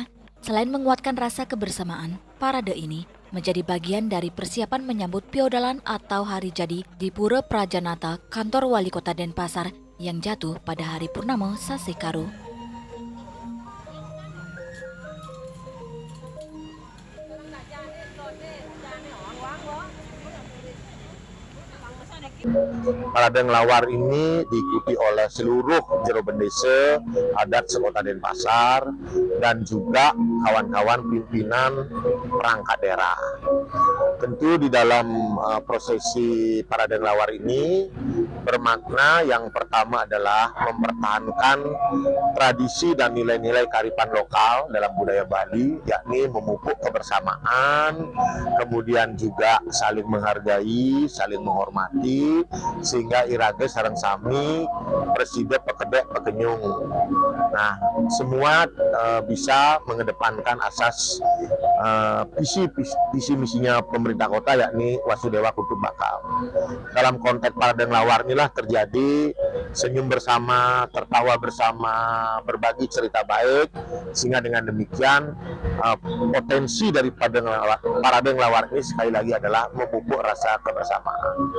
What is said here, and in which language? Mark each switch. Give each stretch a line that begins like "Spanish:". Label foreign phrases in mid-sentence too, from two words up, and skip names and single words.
Indonesian: Selain menguatkan rasa kebersamaan, parade ini menjadi bagian dari persiapan menyambut piodalan atau hari jadi di Pura Prajanata Kantor Wali Kota Denpasar yang jatuh pada hari Purnama Sasekaru. Parade ngelawar ini diikuti oleh seluruh jero bendesa adat se-Kota Denpasar dan juga kawan-kawan pimpinan perangkat daerah. Tentu di dalam prosesi parade ngelawar ini bermakna yang pertama adalah mempertahankan tradisi dan nilai-nilai kearifan lokal dalam budaya Bali, yakni memupuk kebersamaan, kemudian juga saling menghargai, saling menghormati, sehingga
Balinese: irage sareng sami presiden pekedek pekenyung.
Indonesian: Nah, semua bisa mengedepankan asas visi misinya pemerintah kota, yakni
Sanskrit: Wasudewa Kutumbakam.
Indonesian: Dalam konteks parade ngelawar inilah terjadi senyum bersama, tertawa bersama, berbagi cerita baik, sehingga dengan demikian potensi dari parade ngelawar ini sekali lagi adalah memupuk rasa kebersamaan.